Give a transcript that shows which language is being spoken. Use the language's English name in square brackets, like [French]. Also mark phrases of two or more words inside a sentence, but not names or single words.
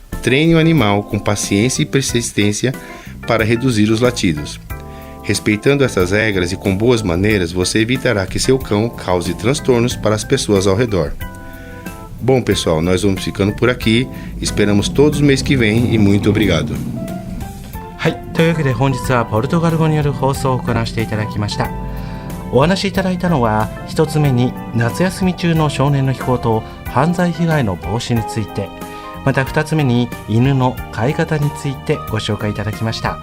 [Portuguese] Treine o animal com paciência e persistência para reduzir os latidos. Respeitando essas regras e com boas maneiras, você evitará que seu cão cause transtornos para as pessoas ao redor. Bom, pessoal, nós vamos ficando por aqui. Esperamos todos mês que vem e muito obrigado. [Japanese] はい、というわけで本日はポルトガル語による放送を行わせていただきました。お話しいただいたのは1つ目に夏休み中の少年の非行と犯罪被害の防止について、また2つ目に犬の飼い方についてご紹介いただきました。